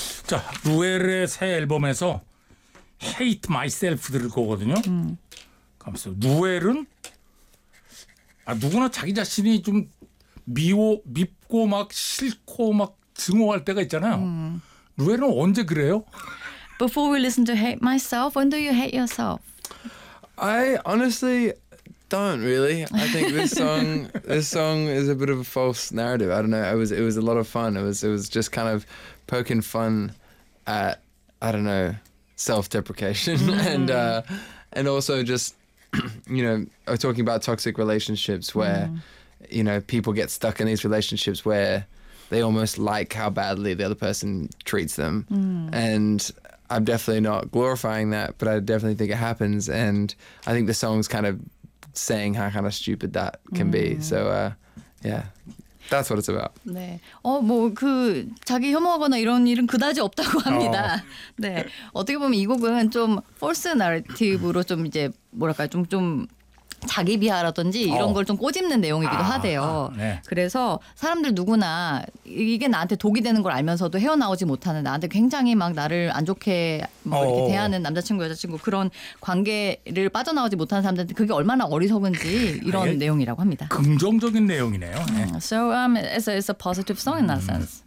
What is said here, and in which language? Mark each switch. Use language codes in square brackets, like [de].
[ko] 자, 루엘의 새 앨범에서 hate myself 들거든요. 감사. 누엘은 아 누구나 자기 자신이 좀 미워 밉고 막 싫고 막 증오할 때가 있잖아요. 누엘은 언제 그래요? [en] Before we listen to Hate Myself, when do you hate yourself? I honestly don't really. I think this song this song is a bit of a false narrative. I don't know. It was a lot of fun. It was just kind of poking fun at I don't know self-deprecation and also just you know talking about toxic relationships where you know people get stuck in these relationships where they almost like how badly the other person treats them and I'm definitely not glorifying that but I definitely think it happens and I think the song's kind of saying how kind of stupid that can be so yeah That's what it's about. [ko] 네. 어, 뭐 그 자기 혐오하거나 이런 일은 그다지 없다고 합니다. 네. 어떻게 보면 이 곡은 좀 false narrative로 좀 이제 뭐랄까요? 좀 자기 비하라든지 이런 걸 좀 꼬집는 내용이기도 하대요. 네. 그래서 사람들 누구나 이게 나한테 독이 되는 걸 알면서도 헤어나오지 못하는 나한테 굉장히 막 나를 안 좋게 뭐 이렇게 대하는 남자친구 여자친구 그런 관계를 빠져나오지 못하는 사람들한테 그게 얼마나 어리석은지 이런 내용이라고 합니다. 긍정적인 내용이네요. 네. [en] So it's a positive song in that sense.